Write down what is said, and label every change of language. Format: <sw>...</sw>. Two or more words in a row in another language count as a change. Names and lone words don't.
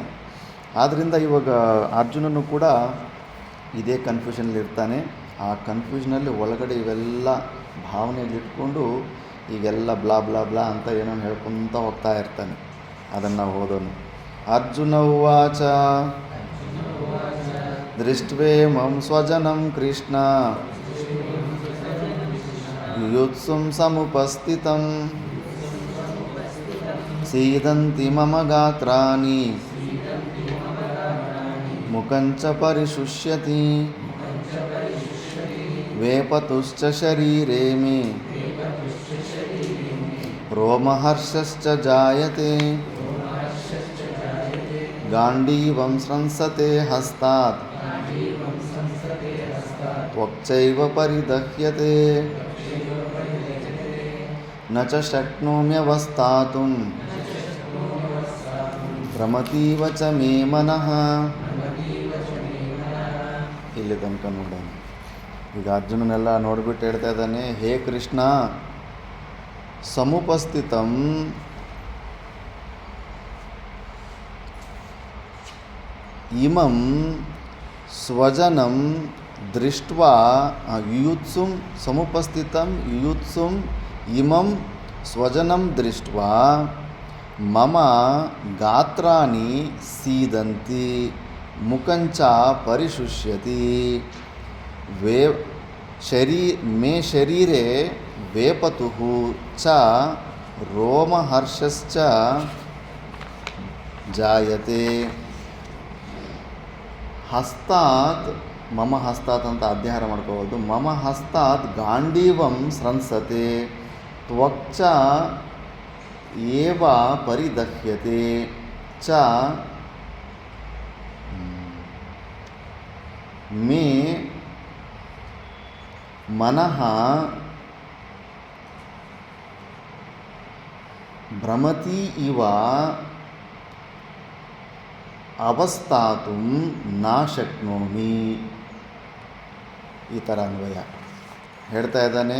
<kn>ಆದ್ದರಿಂದ ಇವಾಗ ಅರ್ಜುನನು ಕೂಡ ಇದೇ ಕನ್ಫ್ಯೂಷನಲ್ಲಿರ್ತಾನೆ. ಆ ಕನ್ಫ್ಯೂಷನಲ್ಲಿ ಒಳಗಡೆ ಇವೆಲ್ಲ ಭಾವನೆಗಳಿಟ್ಕೊಂಡು ಈಗೆಲ್ಲ ಬ್ಲಾ ಬ್ಲಾ ಬ್ಲಾ ಅಂತ ಏನೋ ಹೇಳ್ಕೊತ ಹೋಗ್ತಾ ಇರ್ತಾನೆ. ಅದನ್ನು ಓದೋನು.</kn> <sa>ಅರ್ಜುನ ಉವಾಚ ದೃಷ್ಟ್ವೇಮಂ ಸ್ವಜನಂ ಕೃಷ್ಣ ಯುತ್ಸುಂ ಸಮುಪಸ್ಥಿತಂ ಸೀದಂತಿ ಮಮ ಗಾತ್ರಾಣಿ ಮುಖಂಚ ಪರಿಶುಷ್ಯತಿ ವೇಪತುಶ್ಚ ಶರೀರೇ ಮೇ ರೋಮಹರ್ಷಶ್ಚ ಜಾಯತೆ ಗಾಂಡೀವಂ ಸ್ರಂಸತೆ ಹಸ್ತಾತ್ ತ್ವಕ್ಚೈವ ಪರಿದಹ್ಯತೆ ನ ಚ ಶಕ್ನೋಮ್ಯವಸ್ಥಾತುಂ ಭ್ರಮತೀವ ಚ ಮೇ ಮನಃ.</sa> <kn>ಇಲ್ಲಿ ತನಕ ನೋಡೋಣ. ಈಗ ಅರ್ಜುನನೆಲ್ಲ ನೋಡಿಬಿಟ್ಟು ಹೇಳ್ತಾ ಇದ್ದಾನೆ,</kn> <sa>ಹೇ ಕೃಷ್ಣ, ಸಮುಪಸ್ಥಿತಂ ಇಮಂ ಸ್ವಜನಂ ದೃಷ್ಟ್ವಾ ಯುಯುತ್ಸುಂ ಸಮುಪಸ್ಥಿತಂ ಯುಯುತ್ಸುಂ ಇಮಂ ಸ್ವಜನಂ ದೃಷ್ಟ್ವಾ ಮಮ ಗಾತ್ರಾಣಿ ಸೀದಂತಿ ಮುಖಂಚ ಪರಿಶುಷ್ಯತಿ ಮೇ ಶರೀರೆ ವೇಪತುಃ ಚ ರೋಮಹರ್ಷಶ್ಚ ಜಾಯತೆ. ಹಸ್ತಾತ್ ಮಮ ಹಸ್ತಾತ್</sa> <kn>ಅಂತ ಅಧ್ಯಯನ ಮಾಡ್ಕೋಬೋದು.</kn> <sa>ಮಮ ಹಸ್ತಾತ್ ಗಾಂಡೀವಂ ಸ್ರಂಸತೆ ತ್ವಕ್ಚ ಏವ ಪರಿದಹ್ಯತೆ ಚ ಮೇ ಮನಃ ಭ್ರಮತಿ ಇವ ಅವಸ್ಥಾತು ನಾ ಶಕ್ನೋಮಿ.</sa> <kn>ಈ ಥರ ಅನ್ವಯ ಹೇಳ್ತಾ ಇದ್ದಾನೆ.</kn>